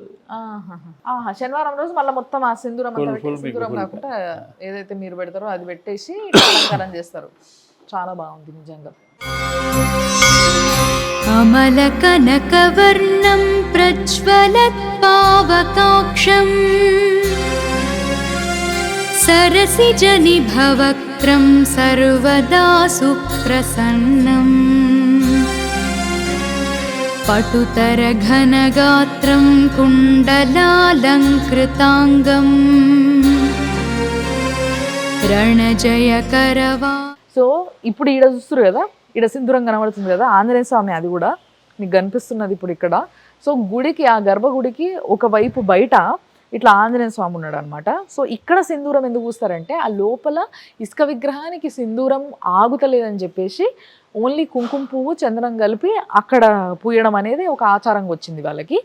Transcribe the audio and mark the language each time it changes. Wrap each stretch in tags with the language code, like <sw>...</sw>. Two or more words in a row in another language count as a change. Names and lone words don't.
<te>అది శనివారం రోజు మళ్ళీ మొత్తం ఆ సింధూరం కాకుండా ఏదైతే మీరు పెడతారో అది పెట్టేసి అలంకారం చేస్తారు. చాలా బాగుంది నిజంగా.</te> <sa>అమలకనకవర్ణం ప్రజ్వలత్ పావకాక్షం सरसिजनिभवक्त्रं सर्वदा सुप्रसन्नम् पटुतरघनगात्रं कुण्डलालङ्कृताङ्गम् रणजयकरवा.</sa> <te>సో ఇప్పుడు ఈడ చూస్తారు కదా, ఈడ సింధూరం కనబడుతుంది కదా, ఆంజనేయ స్వామి అది కూడా మీకు కనిపిస్తున్నది ఇప్పుడు ఇక్కడ. సో గుడికి, ఆ గర్భగుడికి ఒకవైపు బయట ఇట్లా ఆంజనేయ స్వామి ఉన్నాడు అనమాట. సో ఇక్కడ సింధూరం ఎందుకు పూస్తారంటే ఆ లోపల ఇసుక విగ్రహానికి సింధూరం ఆగుతలేదని చెప్పేసి ఓన్లీ కుంకుమ పువ్వు చందనం కలిపి అక్కడ పూయడం అనేది ఒక ఆచారంగా వచ్చింది వాళ్ళకి.</te>